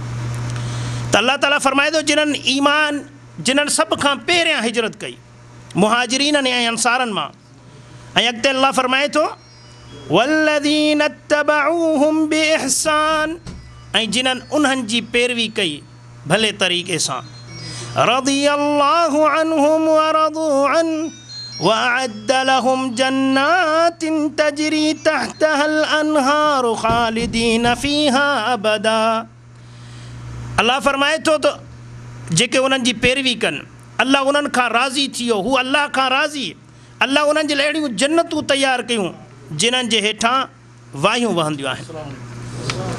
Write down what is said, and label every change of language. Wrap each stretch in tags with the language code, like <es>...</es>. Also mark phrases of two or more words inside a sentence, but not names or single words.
<sd>त अल्लाह ताला फरमाए थो जिन्हनि ईमान, जिन्हनि सभ खां पहिरियां हिजरत कई, मुहाजिरीननि ऐं अंसारनि मां, ऐं अॻिते अल्लाह फरमाए थो</sd> <ar>والذين اتبعوهم بإحسان,</ar> <sd>ऐं जिन्हनि उन्हनि जी पैरवी कई भले तरीक़े सां,</sd> <ar>رضي الله عنهم ورضوا عنه وأعد لهم جنات تجري تحتها الأنهار خالدين فيها أبدا.</ar> <sd>अल्लाह फरमाए थो त जेके उन्हनि जी पैरवी कनि, अल्लाह उन्हनि खां राज़ी थी वियो, हू अल्लाह खां राज़ी, अल्लाह उन्हनि जे लाइ अहिड़ियूं जन्नतूं तयारु कयूं जिन्हनि जे हेठां वायूं वहंदियूं आहिनि।</sd>